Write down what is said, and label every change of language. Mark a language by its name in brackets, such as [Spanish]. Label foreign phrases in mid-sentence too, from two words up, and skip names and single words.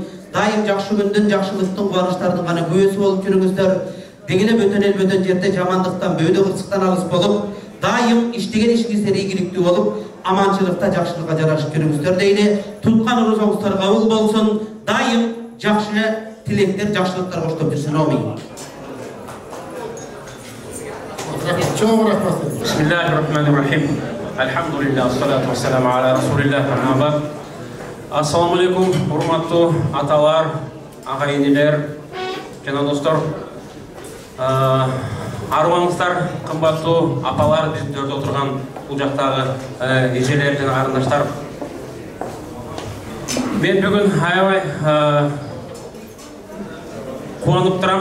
[Kyrgyz] Дайым жакшы күндүн, жакшылыктын, кубанычтардын гана күбөсү болуп жүрүңүздөр. Деги эле бөтөн жерде жамандыктан, бөөдө кырсыктан алыс болуп, дайым иштеген ишиңиздер ийгиликтүү болуп, аманчылыкта, жакшылыкка жарашып жүрүңүздөр дейли. Туткан орозоңуздар кабыл болсун. Дайым жакшы тилектер, жакшылыктар коштоп жүрсүн. Амин. [Arabic] بسم الله الرحمن الرحيم. الحمد لله، الصلاة والسلام على رسول الله. السلام عليكم, [Kyrgyz] урматтуу аталар, агайынелер, жана достор. Арыбаңыздар, кымбаттуу апалар, биздин төрдө отурган бул жактагы эжелер жана карындаштар. Мен бүгүн аябай кубанып турам.